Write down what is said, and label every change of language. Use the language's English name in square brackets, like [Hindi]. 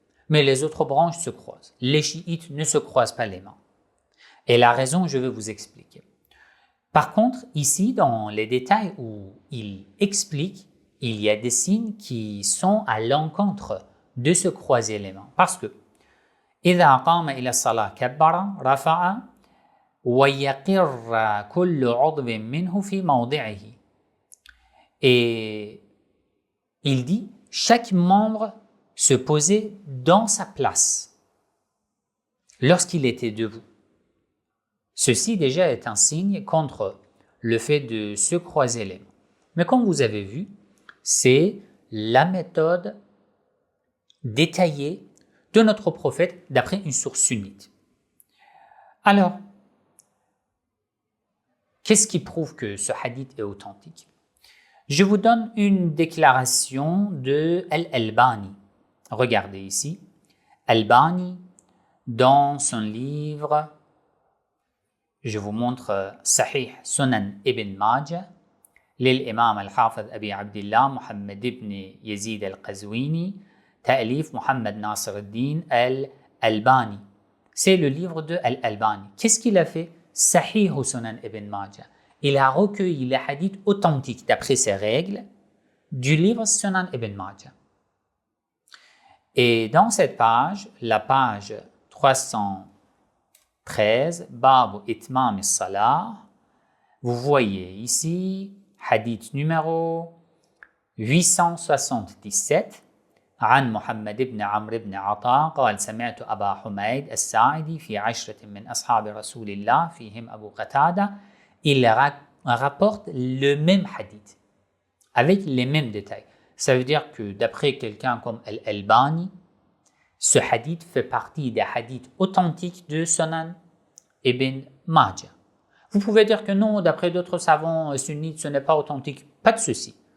[French] Mais les autres branches se croisent. Les chiites ne se croisent pas les mains. Et la raison, je vais vous expliquer. Par contre, ici, dans les détails où il explique, il y a des signes qui sont à l'encontre de se croiser les mains. Parce que [Arabic] إذا قام إلى الصلاة كبر رفع ويقر كل عضو منه في موضعه. [French] Et il dit, chaque membre se posait dans sa place lorsqu'il était debout. Ceci déjà est un signe contre le fait de se croiser les mains. Mais comme vous avez vu, c'est la méthode détaillée de notre prophète d'après une source sunnite. Alors, qu'est-ce qui prouve que ce hadith est authentique? Je vous donne une déclaration de Al-Albani. Regardez ici. Albani, dans son livre, je vous montre Sahih Sunan Ibn Majah, [Arabic] للإمام الحافظ أبي عبد الله محمد بن يزيد القزويني تأليف محمد ناصر الدين الألباني. [French] C'est le livre de Al-Albani. Qu'est-ce qu'il a fait? Sahih Sunan Ibn Majah. Il a recueilli les hadiths authentiques d'après ses règles du livre Sunan Ibn Majah. Et dans cette page, la page 313, Babu Itmam as-Salah, vous voyez ici, hadith numéro 877, [Arabic] عن محمد بن عمرو بن عطاء قال سمعت أبا حميد الساعدي في 10 من أصحاب رسول الله فيهم أبو قتادة. [French] Il rapporte le même hadith avec les mêmes détails. Ça veut dire que d'après quelqu'un comme Al-Albani, ce hadith fait partie des hadiths authentiques de Sunan Ibn Majah. Vous pouvez dire que non, d'après d'autres savants sunnites, ce n'est pas authentique. Pas de souci.